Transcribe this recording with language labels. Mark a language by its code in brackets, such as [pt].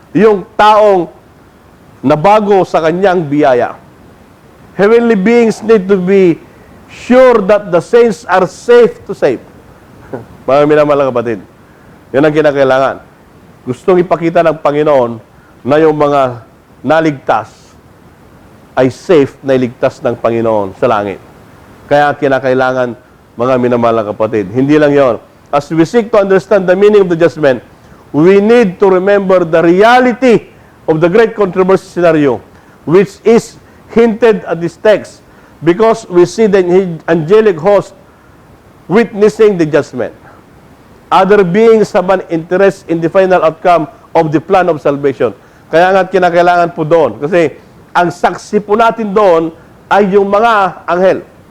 [tl] Yung taong nabago sa kanyang biyaya. [en] Heavenly beings need to be sure that the saints are safe to save. [tl] Mga minamahal kapatid, yan ang kinakailangan. Gustong ipakita ng Panginoon na yung mga naligtas ay safe na iligtas ng Panginoon sa langit. Kaya kinakailangan, mga minamahal kapatid. Hindi lang yon. [en] As we seek to understand the meaning of the judgment, we need to remember the reality of the great controversy scenario, which is hinted at this text, because we see the angelic host witnessing the judgment. Other beings have an interest in the final outcome of the plan of salvation. [tl] Kaya nga kinakailangan po doon. Kasi ang saksi po natin doon ay yung mga anghel.